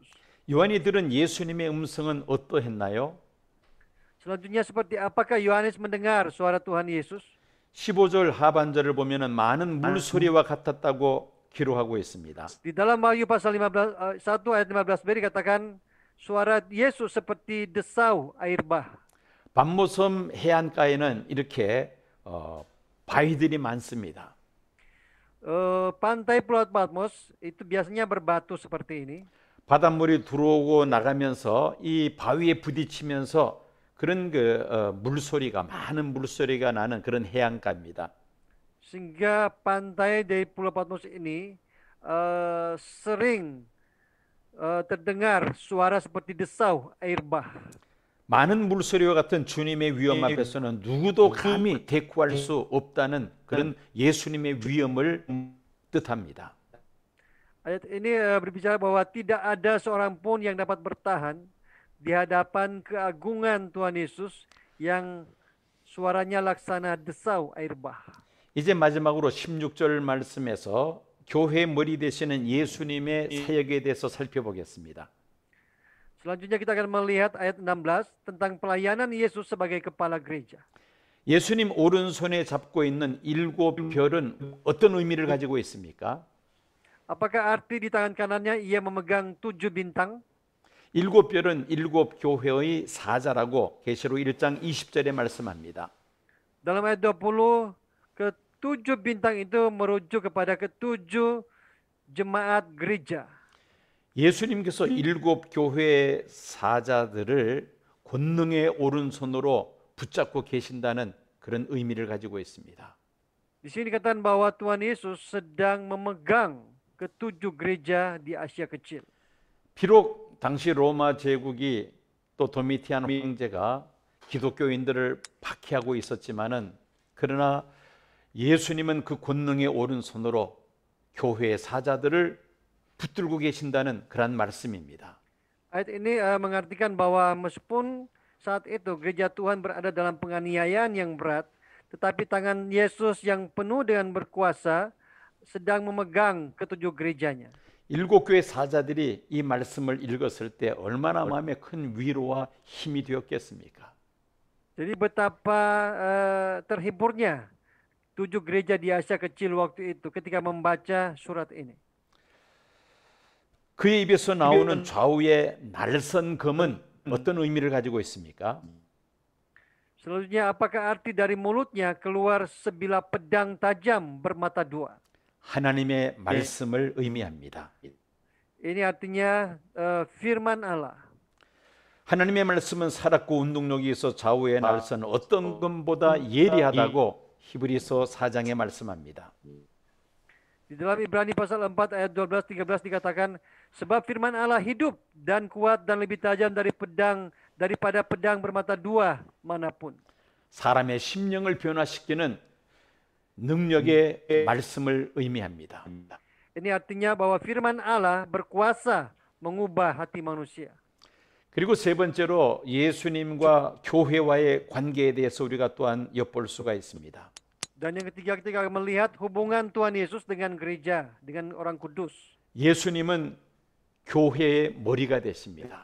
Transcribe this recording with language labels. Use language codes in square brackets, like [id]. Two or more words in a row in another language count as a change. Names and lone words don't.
[ko] 요한이 들은 예수님의 음성은 어떠했나요? [id] Selanjutnya seperti apakah Yohanes mendengar suara Tuhan Yesus? [ko] 15절 하반절을 보면은 많은 물소리와 같았다고 기록하고 있습니다. [id] Di dalam Wahyu pasal 1 ayat 15b dikatakan suara Yesus seperti desau air bah. [ko] 밤모섬 해안가에는 이렇게 바위들이 많습니다. [id] Pantai Pulau Patmos itu biasanya berbatu seperti ini. [ko] 바닷물이 들어오고 나가면서 이 바위에 부딪히면서 그런 물소리가 많은 물소리가 나는 그런 해안가입니다. [id] Sehingga pantai dari Pulau Patmos ini sering terdengar suara seperti desau air bah. [ko] 많은 물소리와 같은 주님의 위엄 앞에서는 누구도 감히 대꾸할 수 없다는 그런 예수님의 위엄을 뜻합니다. [id] Ayat ini berbicara bahwa tidak ada seorang pun yang dapat bertahan di hadapan keagungan Tuhan Yesus yang suaranya laksana desau air bah. [ko] 이제 마지막으로 16절 말씀에서 교회의 머리 되시는 예수님의 사역에 대해서 살펴보겠습니다. [id] Selanjutnya kita akan melihat ayat 16 tentang pelayanan Yesus sebagai kepala gereja. [ko] 예수님 오른손에 잡고 있는 7 별은 어떤 의미를 가지고 있습니까? [id] Apakah arti di tangan kanannya ia memegang 7 bintang? [ko] 7 별은 7 교회의 사자라고 계시록 1장 20절에 말씀합니다. [id] Dalam ayat 20, ke-7 bintang itu merujuk kepada ke-7 jemaat gereja. [ko] 예수님께서 7 교회의 사자들을 권능의 오른손으로 붙잡고 계신다는 그런 의미를 가지고 있습니다. [id] Di sini dikatakan bahwa Tuhan Yesus sedang memegang ke-7 gereja di Asia Kecil. [ko] 비록 당시 로마 제국이 또 도미티안 황제가 기독교인들을 박해하고 있었지만은 그러나 예수님은 그 권능의 오른손으로 교회의 사자들을 붙들고 계신다는 그런 말씀입니다. [id] Ayat ini mengartikan bahwa meskipun saat itu gereja Tuhan berada dalam penganiayaan yang berat, tetapi tangan Yesus yang penuh dengan berkuasa sedang memegang ketujuh gerejanya. [ko] 일곱 교회 사자들이 이 말씀을 읽었을 때 얼마나 마음에 큰 위로와 힘이 되었겠습니까? [id] Jadi betapa terhiburnya tujuh gereja di Asia Kecil waktu itu ketika membaca surat ini. [ko] 그의 입에서 나오는 좌우의 날선 검은 어떤 의미를 가지고 있습니까? [id] Selanjutnya, apakah arti dari mulutnya keluar sebilah pedang tajam bermata dua? [ko] 하나님의 말씀을 의미합니다. [id] Ini artinya firman Allah. [ko] 하나님의 말씀은 살았고 운동력이 있어 좌우의 날선 어떤 것보다 예리하다고 히브리서 4장에 말씀합니다. [id] Di dalam Ibrani pasal 4 ayat 12-13 dikatakan, sebab firman Allah hidup dan kuat dan lebih tajam daripada pedang bermata dua manapun. [ko] 사람의 심령을 변화시키는 능력의 말씀을 의미합니다. [id] Ini artinya bahwa firman Allah berkuasa mengubah hati manusia. [ko] 그리고 세 번째로 예수님과 교회와의 관계에 대해서 우리가 또한 엿볼 수가 있습니다. [id] Dan yang ketiga, ketika melihat hubungan Tuhan Yesus dengan gereja, dengan orang kudus. [ko] 예수님은 교회의 머리가 되십니다.